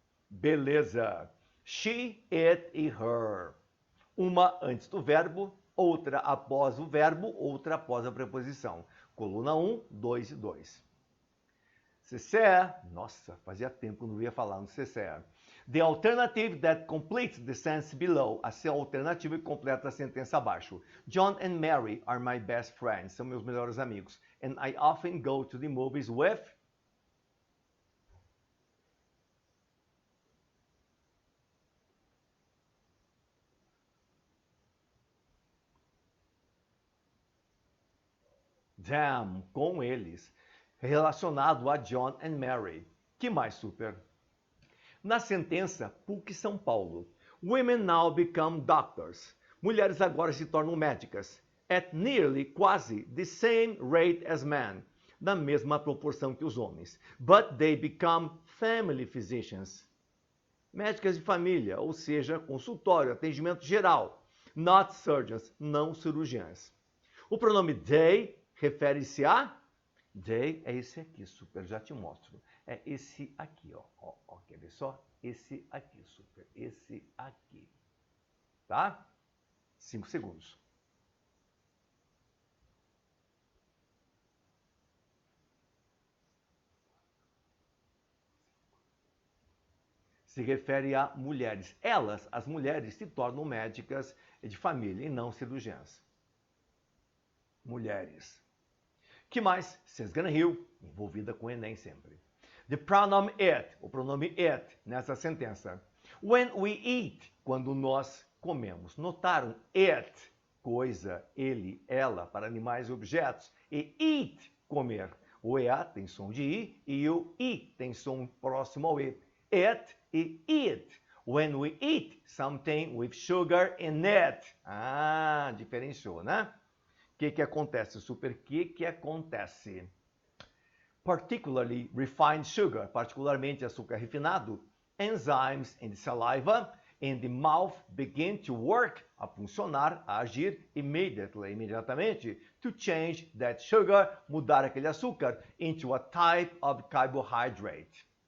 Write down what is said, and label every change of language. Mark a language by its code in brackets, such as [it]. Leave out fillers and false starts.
[pt] Beleza. She, it e her. Uma antes do verbo, outra após o verbo, outra após a preposição. Coluna 1, 2 e 2. CCE, nossa, fazia tempo que eu não ia falar no CCE. [en] The alternative that completes the sentence below. [pt] A alternativa que completa a sentença abaixo. [en] John and Mary are my best friends. [pt] São meus melhores amigos. [en] And I often go to the movies with... [pt] them, com eles. Relacionado a John and Mary. Que mais, super? Na sentença, PUC São Paulo. [en] Women now become doctors. [pt] Mulheres agora se tornam médicas. [en] At nearly, quase, the same rate as men. [pt] Na mesma proporção que os homens. [en] But they become family physicians. [pt] Médicas de família, ou seja, consultório, atendimento geral. [en] Not surgeons, [pt] não cirurgiãs. O pronome they refere-se a... They é esse aqui, super, já te mostro. É esse aqui, ó. Quer ver só? Esse aqui, super. Esse aqui. Tá? 5 segundos. Se refere a mulheres. Elas, as mulheres, se tornam médicas de família e não cirurgiãs. Mulheres. Que mais? Sesgana Hill, envolvida com o Enem sempre. [en] The pronoun it, [pt] o pronome it, nessa sentença. [en] When we eat, [pt] quando nós comemos. Notaram? It, coisa, ele, ela, para animais e objetos. E eat, comer. O EA tem som de I e o I tem som próximo ao E. It e eat. [en] When we eat something with sugar in it. [pt] Ah, diferenciou, né? O que acontece, super? O que acontece? [en] Particularly refined sugar, [pt] particularmente açúcar refinado, [en] enzymes in the saliva and the mouth begin to work, [pt] a funcionar, a agir imediatamente, [en] to change that sugar, [pt] mudar aquele açúcar, [en] into a type of carbohydrate.